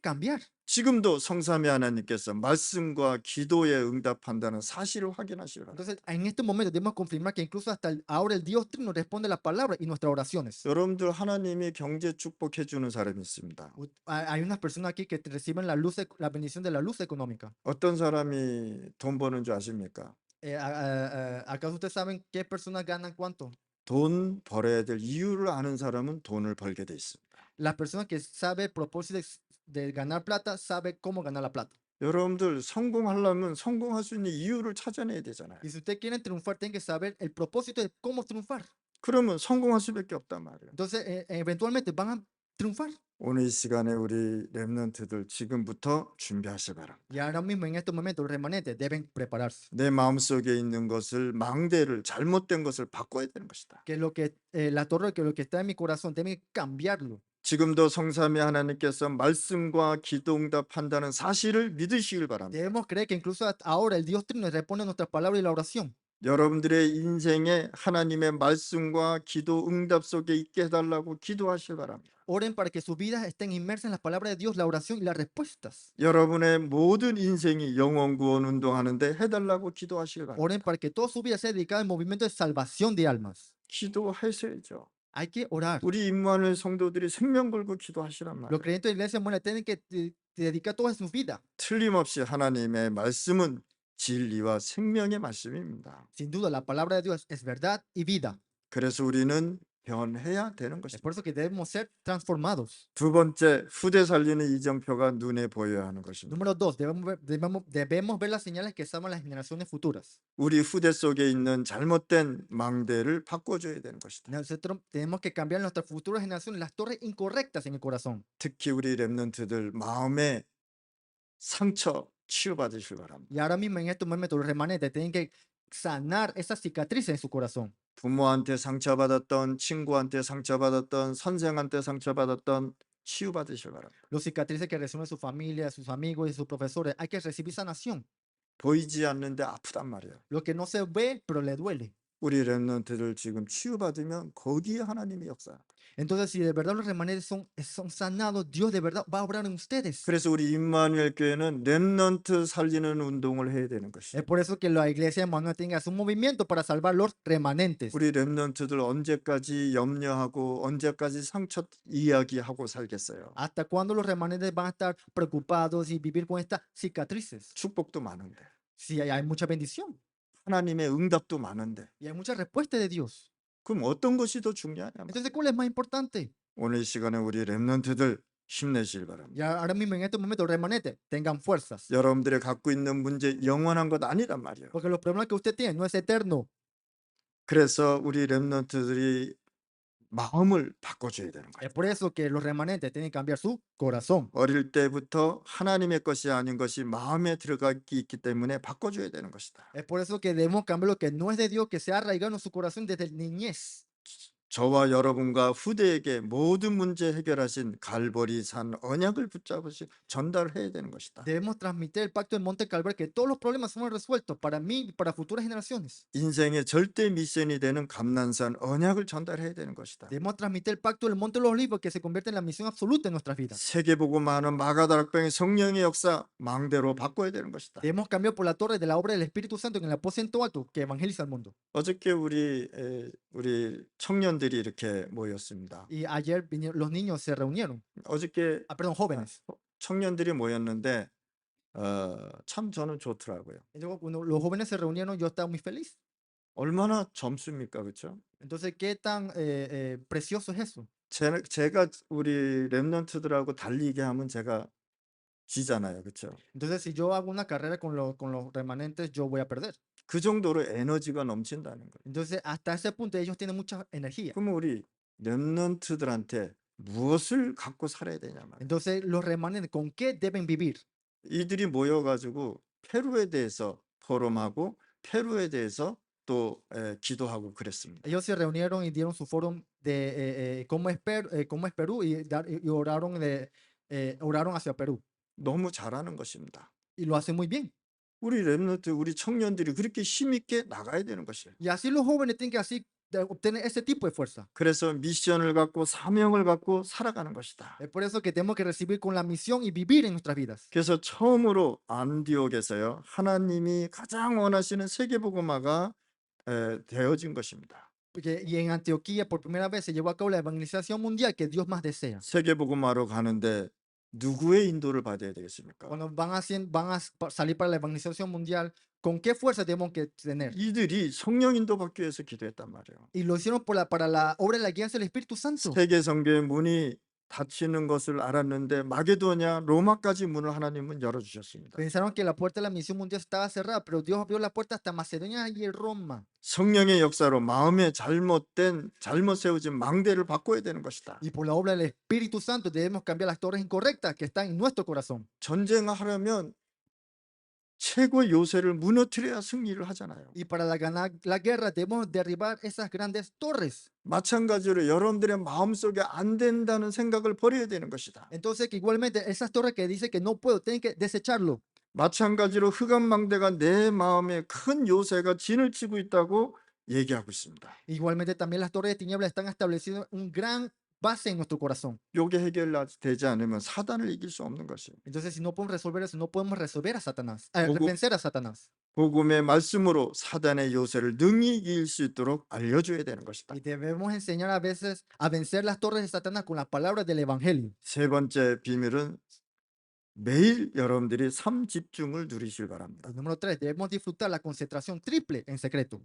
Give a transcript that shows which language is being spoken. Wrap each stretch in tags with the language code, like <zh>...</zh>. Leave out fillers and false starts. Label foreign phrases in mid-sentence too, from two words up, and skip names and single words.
<es>Cambiar.</es> <ko>지금도 성삼위 하나님께서 말씀과 기도에 응답한다는 사실을 확인하시기 바랍니다.</ko> <es>Entonces, en este momento debemos confirmar que incluso hasta ahora el Dios Trino responde la palabra y nuestras oraciones.</es> <ko>여러분들 하나님이 경제 축복해 주는 사람이 있습니다.</ko> <es>Hay unas personas aquí que reciben la bendición de la luz económica.</es> <ko>어떤 사람이 돈 버는 줄 아십니까?</ko> <es>¿Acaso ustedes saben qué personas ganan cuánto?</es> <ko>돈 벌어야 될 이유를 아는 사람은 돈을 벌게 돼 있습니다.</ko> <es>Las personas que saben el propósito de ganar plata, saben cómo ganar la plata.</es> <ko>여러분들 성공하려면 성공할 수 있는 이유를 찾아내야 되잖아요.</ko> <es>Y si ustedes quieren triunfar, tienen que saber el propósito de cómo triunfar.</es> <ko>그러면 성공할 수밖에 없단 말이에요.</ko> <es>Entonces, eventualmente van a triunfar.</es> <ko>오늘 이 시간에 우리 렘넌트들 지금부터 준비하시기 바랍니다.</ko> <es>Y ahora mismo, en estos momentos, los remanentes deben prepararse.</es> <ko>내 마음속에 있는 것을 망대를 잘못된 것을 바꿔야 되는 것이다.</ko> <es>Que la torre, que lo que está en mi corazón, tienen que cambiarlo.</es> <ko>지금도 성삼위 하나님께서 말씀과 기도 응답한다는 사실을 믿으시길 바랍니다.</ko> <es>Debemos creer que incluso hasta ahora el Dios Trino responde a nuestras palabras y la oración.</es> <ko>여러분들의 인생에 하나님의 말씀과 기도 응답 속에 있게 해달라고 기도하시길 바랍니다.</ko> <es>Oren para que sus vidas estén inmersas en las palabras de Dios, la oración y las respuestas.</es> <ko>여러분의 모든 인생이 영혼 구원 운동하는데 해달라고 기도하시길 바랍니다.</ko> <es>Oren para que toda su vida sea dedicada al movimiento de salvación de almas.</es> <ko>기도하셔야죠.</ko> <es>Hay que orar.</es> <ko>우리 임마누엘 성도들이 생명 걸고 기도하시란</ko> <es>Los</es> <ko>말이에요.</ko> <es>creyentes de la iglesia mueren, tienen que dedicar toda su vida.</es> <ko>틀림없이 하나님의 말씀은 진리와 생명의 말씀입니다.</ko> <es>Sin duda, la palabra de Dios es verdad y vida.</es> <ko>그래서 우리는 변해야 되는</ko> <es>Es</es> <ko>것입니다.</ko> <es>por eso que debemos ser transformados.</es> <ko>두 번째, 후대 살리는 이정표가 눈에 보여야 하는 것입니다.</ko> <es>Número dos, debemos ver las señales que salvan las generaciones futuras.</es> <ko>우리 후대 속에 있는 잘못된 망대를 바꿔줘야 되는 것이다.</ko> <es>Nosotros tenemos que cambiar en nuestras futuras generaciones las torres incorrectas en el corazón.</es> <ko>특히 우리 렘넌트들 마음의 상처 치유받으실 바랍니다.</ko> <es>Y ahora mismo en estos momentos los remanentes tienen que sanar esas cicatrices en su corazón.</es> <ko>부모한테 상처받았던, 친구한테 상처받았던, 선생한테 상처받았던 치유받으실 바랍니다.</ko> <es>Los cicatrices que reciben su familia, sus amigos y sus profesores, hay que recibir sanación.</es> <ko>보이지 않는데 아프단 말이에요.</ko> <es>Lo que no se ve, pero le duele.</es> <ko>우리 렘넌트들 지금 치유받으면 거기에 하나님이 역사.</ko> <es>Entonces, si de verdad los remanentes son sanados, Dios de verdad va a obrar en ustedes.</es> <ko>그래서 우리 임마누엘 교회는 렘넌트 살리는 운동을 해야 되는</ko> <es>Es</es> <ko>것이에요.</ko> <es>por eso que la iglesia de Manuel tenga un movimiento para salvar los remanentes.</es> <ko>우리 렘넌트들 언제까지 염려하고 언제까지 상처 이야기하고 살겠어요.</ko> <es>¿Hasta cuándo los remanentes van a estar preocupados y vivir con estas cicatrices?</es> <ko>축복도 많은데,</ko> <es>Si hay mucha bendición</es> <ko>하나님의 응답도 많은데,</ko> <es>y hay mucha respuesta de Dios.</es> <ko>그럼 어떤 것이 더 중요하냐?</ko> <es>Entonces, ¿cuál es más importante?</es> <ko>오늘 이 시간에 우리 렘넌트들 힘내시길 바랍니다.</ko> <es>Y ahora mismo en estos momentos, los remanentes tengan fuerzas.</es> <ko>여러분들이 갖고 있는 문제 영원한 것 아니란 말이에요.</ko> <es>Porque los problemas que usted tiene no es eterno.</es> <ko>그래서 우리 렘넌트들이 마음을 바꿔줘야 되는 거예요.</ko> <es>Es por eso que los remanentes tienen que cambiar su corazón.</es> <ko>어릴 때부터 하나님의 것이 아닌 것이 마음에 들어가기 있기 때문에 바꿔줘야 되는 것이다.</ko> <es>Es por eso que debemos cambiar lo que no es de Dios, que se ha arraigado en su corazón desde niñez.</es> <ko>저와 여러분과 후대에게 모든 문제 해결하신 갈보리 산 언약을 붙잡으시 전달해야 되는 것이다.</ko> <es>Debemos transmitir el pacto del Monte Calvario, que todos los problemas son resueltos para mí y para futuras generaciones.</es> <ko>인생의 절대 미션이 되는 감난산 언약을 전달해야 되는 것이다.</ko> <es>Debemos transmitir el pacto del Monte de los Olivos, que se convierte en la misión absoluta en nuestras vidas.</es> <ko>세계복음화는 마가다락방의 성령의 역사 망대로 바꿔야 되는 것이다.</ko> <es>Debemos cambiar por la torre de la obra del Espíritu Santo en el aposento alto que evangeliza al mundo.</es> <ko>어저께 우리 청년들이 이렇게 모였습니다.</ko> <es>Y ayer los niños se reunieron,</es> <ko>어저께</ko> <es>perdón, jóvenes.</es> <ko>청년들이 모였는데 참 저는 좋더라고요.</ko> <es>Y luego, cuando los jóvenes se reunieron, yo estaba muy feliz.</es> <ko>얼마나 젊습니까, 그렇죠?</ko> <es>Entonces, ¿qué tan precioso es eso?</es> <ko>제가 우리 렘넌트들하고 달리게 하면 제가 지잖아요, 그렇죠?</ko> <es>Entonces, si yo hago una carrera con los remanentes, yo voy a perder.</es> <ko>그 정도로 에너지가 넘친다는 거예요.</ko> <es>Entonces, hasta ese punto, ellos tienen mucha energía.</es> <ko>그러면 우리 렘넌트들한테 무엇을 갖고 살아야 되냐 말이에요.</ko> <es>Entonces, los remanentes, ¿con qué deben vivir?</es> <ko>이들이 모여가지고 페루에 대해서 포럼하고 페루에 대해서 또 기도하고 그랬습니다.</ko> <es>Ellos se reunieron y dieron su foro de cómo es Perú y oraron hacia Perú.</es> <ko>너무 잘하는 것입니다.</ko> <es>Y lo hacen muy bien.</es> <ko>우리 렘넌트, 우리 청년들이 그렇게 힘있게 나가야 되는 것이에요.</ko> <es>Y así los jóvenes tienen que así obtener ese tipo de fuerza.</es> <ko>그래서 미션을 갖고 사명을 갖고 살아가는 것이다.</ko> <es>Es por eso que tenemos que recibir con la misión y vivir en nuestras vidas.</es> <ko>그래서 처음으로 안디옥에서요, 하나님이 가장 원하시는 세계복음화가 되어진 것입니다.</ko> <es>Y en Antioquía por primera vez se llevó a cabo la evangelización mundial que Dios más desea.</es> <ko>세계복음화로 가는데 누구의 인도를 받아야 되겠습니까?</ko> <es>Cuando van a salir para la evangelización mundial, ¿con qué fuerza tenemos que tener?</es> <ko>이들이 성령 인도 받기 위해서 기도했단 말이에요.</ko> <es>Y lo hicieron para la obra de la guianza del Espíritu Santo.</es> <ko>세계 성교의 문이 닫히는 것을 알았는데 마게도냐, 로마까지 문을 하나님은 열어주셨습니다.</ko> <es>Pensaron que la puerta de la misión mundial estaba cerrada, pero Dios abrió la puerta hasta Macedonia y Roma.</es> <ko>성령의 역사로 마음에 잘못 세워진 망대를 바꿔야 되는 것이다.</ko> <es>Y por la obra del Espíritu Santo debemos cambiar las torres incorrectas que están en nuestro corazón.</es> <ko>전쟁하려면 최고의 요새를 무너뜨려야 승리를 하잖아요.</ko> <es>Y para ganar la guerra debemos derribar esas grandes torres.</es> <ko>마찬가지로 여러분들의 마음속에 안 된다는 생각을 버려야 되는 것이다.</ko> <es>Entonces, que igualmente esas torres que dice que no puedo, tienen que desecharlo.</es> <ko>마찬가지로 흑암망대가 내 마음에 큰 요새가 진을 치고 있다고 얘기하고 있습니다.</ko> <es>Igualmente también las torres de tinieblas están establecidas un gran base en nuestro corazón.</es> <ko>요게 해결되지 않으면 사단을 이길 수 없는 것이에요.</ko> <es>Entonces, si no podemos resolver eso, no podemos resolver a Satanás,</es> <ko>복음,</ko> <es>vencer a Satanás.</es> <ko>복음의 말씀으로 사단의 요새를 능히 이길 수 있도록 알려줘야 되는 것이다.</ko> <es>Y debemos enseñar a veces a vencer las torres de Satanás con las palabras del Evangelio.</es> <ko>세 번째 비밀은 매일 여러분들이 삶 집중을 누리실 바랍니다.</ko> <es>Y número 3, debemos disfrutar la concentración triple en secreto.</es>